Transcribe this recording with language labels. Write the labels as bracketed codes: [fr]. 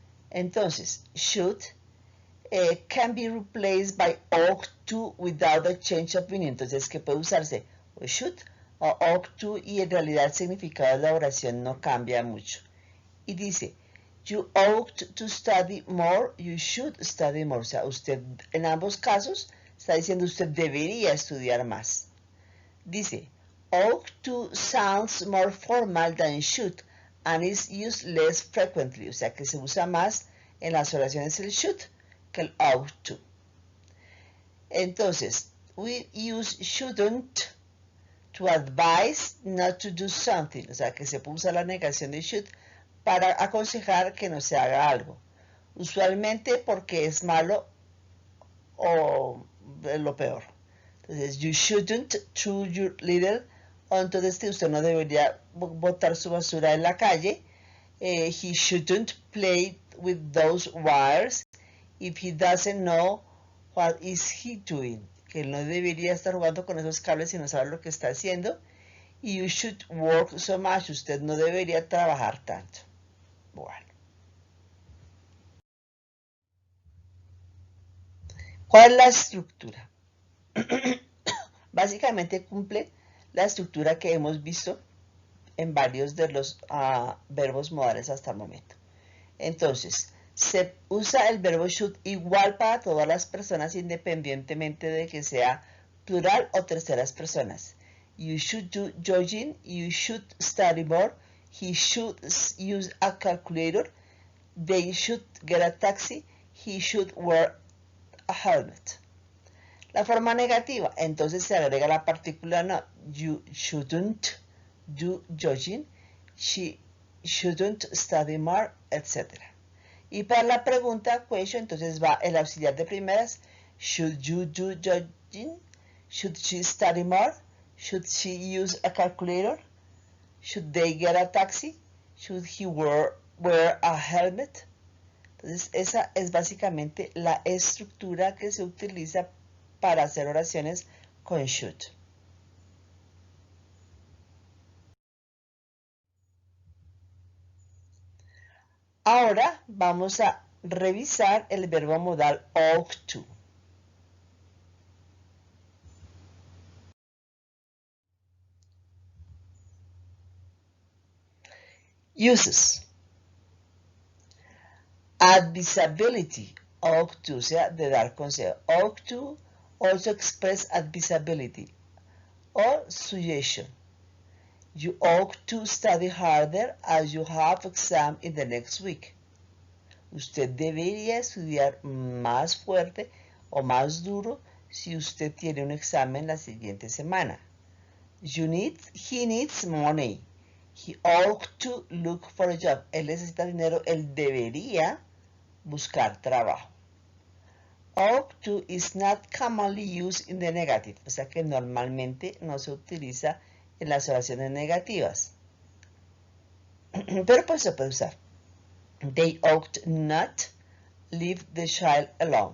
[es] Entonces, [en] should can be replaced by ought to without a change of meaning. [es] Entonces, que puede usarse o should o ought to y en realidad el significado de la oración no cambia mucho. Y dice, [en] You ought to study more, you should study more. [es] O sea, usted en ambos casos está diciendo usted debería estudiar más. Dice, [en] ought to sounds more formal than should and is used less frequently. [es] O sea, que se usa más en las oraciones el should que el ought to. Entonces, [en] we use shouldn't to advise not to do something. [es] O sea, que se usa la negación de should para aconsejar que no se haga algo. Usualmente porque es malo o lo peor. Entonces, [en] you shouldn't throw your litter onto the street. [es] Usted no debería botar su basura en la calle. [en] He shouldn't play with those wires if he doesn't know what is he doing. [es] Que él no debería estar jugando con esos cables si no sabe lo que está haciendo. [en] Y you should work so much. [es] Usted no debería trabajar tanto. Bueno. ¿Cuál es la estructura? Básicamente cumple la estructura que hemos visto en varios de los verbos modales hasta el momento. Entonces, se usa el verbo should igual para todas las personas independientemente de que sea plural o terceras personas. [en] You should do jogging, you should study more, he should use a calculator, they should get a taxi, he should wear a helmet. [es] La forma negativa, entonces se agrega la partícula no. [en] You shouldn't do jogging, she shouldn't study more, etc. [es] Y para la pregunta question, entonces va el auxiliar de primeras. [en] Should you do jogging? Should she study more? Should she use a calculator? Should they get a taxi? Should he wear a helmet? [es] Entonces esa es básicamente la estructura que se utiliza para hacer oraciones con should. Ahora vamos a revisar el verbo modal ought to. [en] Uses. [es] Advisability, ought to, o sea, de dar consejo. [en] Ought to also express advisability or suggestion. You ought to study harder as you have exam in the next week. [es] Usted debería estudiar más fuerte o más duro si usted tiene un examen la siguiente semana. [en] He needs money. He ought to look for a job. [es] Él necesita dinero. Él debería buscar trabajo. [en] Ought to is not commonly used in the negative. [es] O sea que normalmente no se utiliza en las oraciones negativas. Pero pues se puede usar. [en] They ought not leave the child alone.